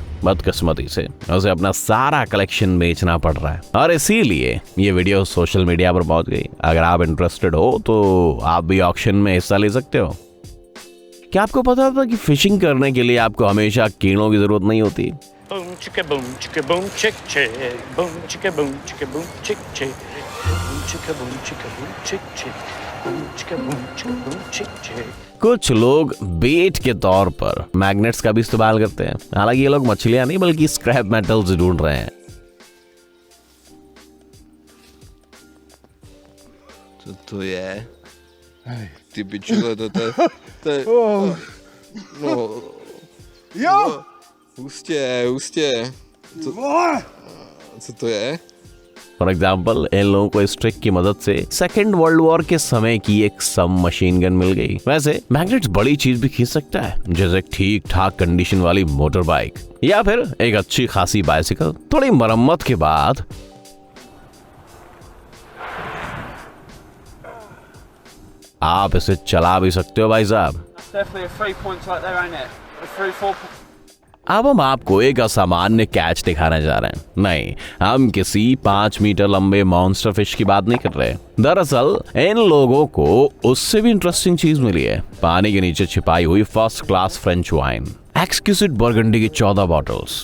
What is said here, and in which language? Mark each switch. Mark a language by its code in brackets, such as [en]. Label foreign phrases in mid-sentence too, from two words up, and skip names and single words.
[hi] बदकिस्मती से उसे अपना सारा कलेक्शन बेचना पड़ रहा है और इसीलिए ये वीडियो [en] social media [hi] पर पहुंच गई। अगर आप इंटरेस्टेड हो तो आप भी ऑक्शन में हिस्सा ले सकते हो। क्या आपको पता था कि फिशिंग करने के लिए आपको हमेशा कीड़ों की जरूरत नहीं होती? [en] Boom chicka boom chicka boom chick chick. Boom chicka boom chicka boom chick chick. Boom chicka boom chick chick. boom, chicka boom, chick chick. [hi] कुछ लोग बेट के तौर पर मैग्नेट्स का भी इस्तेमाल करते हैं। हालांकि ये लोग मछलियां नहीं बल्कि स्क्रैप मेटल्स ढूंढ रहे हैं। [cs] Co to je? Ty pičule, to je... No... Jo! Hustě. Co to je? [en] for example [hi] इन लोगों को इस ट्रिक की मदद से [en] second world war [hi] के समय की एक [en] sub machine gun [hi] मिल गई। वैसे मैग्नेट्स बड़ी चीज भी खींच सकता है, जैसे ठीक ठाक कंडीशन वाली [en] motor bike [hi] या फिर एक अच्छी खासी बाइसिकल। थोड़ी मरम्मत के बाद आप इसे चला भी सकते हो भाई साहब। [en] Definitely a 3 points right there, ain't it? A 3-4 [hi] अब हम आपको एक असामान्य कैच दिखाने जा रहे हैं। नहीं, हम किसी 5 मीटर लंबे [en] monster fish [hi] की बात नहीं कर रहे। दरअसल इन लोगों को उससे भी इंटरेस्टिंग चीज मिली है, पानी के नीचे छिपाई हुई [en] first class French wine exquisite Burgundy [hi] की 14 बॉटल्स।